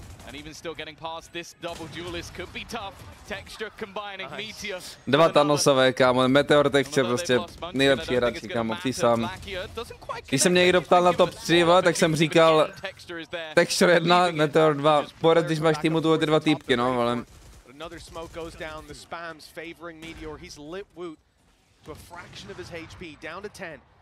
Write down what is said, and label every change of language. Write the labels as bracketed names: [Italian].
[English] And even still getting past this double duelist could be tough. Texture combining Meteor. [Czech] Dva Thanosové, kámo, Meteor Texture prostě nejlepší hráči, kámo, ty sám. Když jsem někdo ptal na top 3, tak jsem říkal Texture 1, Meteor 2. Pořád, když máš týmu tu ty dva týpky, no, ale. [English] Another smoke goes down, the spams favoring Meteor. He's lit Woot to a fraction of his HP, down to 10.